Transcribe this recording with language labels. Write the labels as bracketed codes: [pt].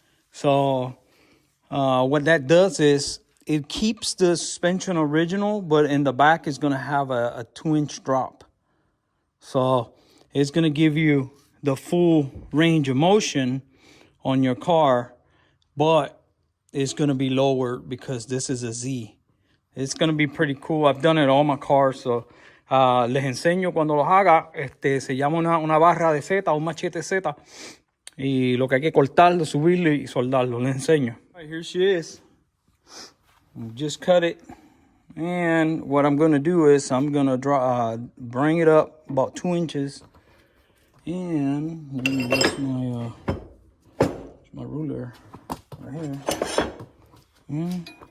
[en] So what that does is it keeps the suspension original, but in the back is going to have a 2-inch drop. So it's going to give you the full range of motion on your car, but it's going to be lower because this is a Z. It's going to be pretty cool. I've done it on all my cars, so [es] les enseño cuando los haga. Se llama una barra de Z, un machete Z. Y lo que hay que cortarlo, subirlo y soldarlo. Les enseño. [en] All right, here she is. Just cut it. And what I'm going to do is I'm going to bring it up about 2 inches. And that's my ruler right here.